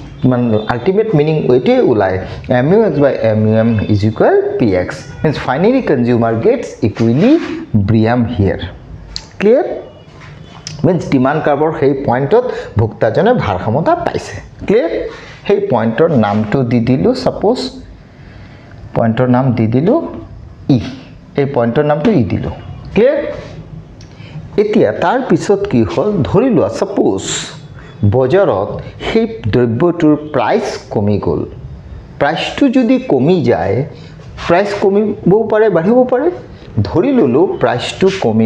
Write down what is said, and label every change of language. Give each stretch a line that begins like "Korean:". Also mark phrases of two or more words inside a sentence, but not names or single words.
Assamese: কিমান
English: ultimate meaning
Assamese: এইটোৱে ওলায়
English: MUX by MUM is equal PX means finally consumer gets equilibrium here clear means demand curve
Assamese: সেই পয়েন্টত ভোক্তাজনে ভাৰসাম্যতা পাইছে clear সেই পয়েন্টৰ নামটো দি দিলো suppose পয়েন্টৰ নাম দি দিলো E এই পয়েন্টৰ নামটো E দিলো clear এতিয়া তাৰ পিছত কি হ'ল ধৰি লোৱা suppose বজাৰত সেই দ্ৰব্যটোৰ প্ৰাইস কমি গ'ল প্ৰাইসটো যদি কমি যায় প্ৰাইস কমিবও পাৰে বাঢ়িবও পাৰে ধৰি ললো প্ৰাইসটো কমি